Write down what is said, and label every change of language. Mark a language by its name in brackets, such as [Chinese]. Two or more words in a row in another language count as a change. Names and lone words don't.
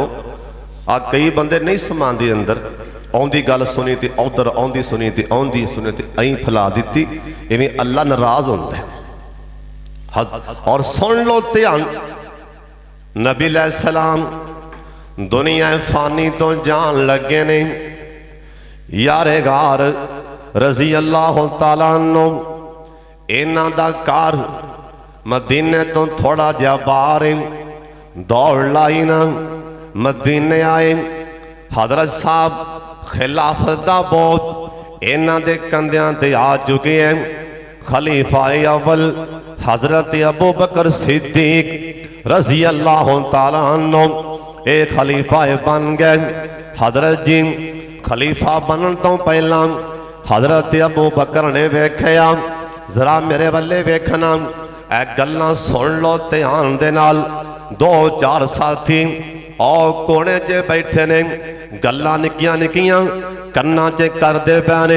[Punjabi] آ کئی بندے نہیں سماندے اندر آؤندی گل سنی تے ادھر آؤندی سنی تے آؤندی سنی تے اں فیلا دی. ایویں اللہ ناراض ہوندا ہے۔ اور سن لو دھیان نبی علیہ السلام دنیا فانی توں جان لگے نے. یارِ غار [Arabic] رضي الله تعالى عنه [Punjabi] انہاں دا گھر مدینے توں تھوڑا جیہا باہر دوڑ لائی نا مدینے آئے. حضرت صاحب خلافت دا بوجھ انہاں دے کندھیاں تے آ چکے ہیں. خلیفہ اول حضرت ابو بکر صدیق [Arabic] رضي الله تعالى عنه [Punjabi] اے خلیفہ بن گئے. حضرت جی خلیفہ بنن توں پہلا حضرت ابو بکر نے ویکھیا ذرا میرے والے ویکھنا اے گلاں سن لو دھیان دے نال. دو چار ساتھی اور کونے چ بیٹھے نے گلاں نکیاں نکیاں کناں چ کردے پئے نے.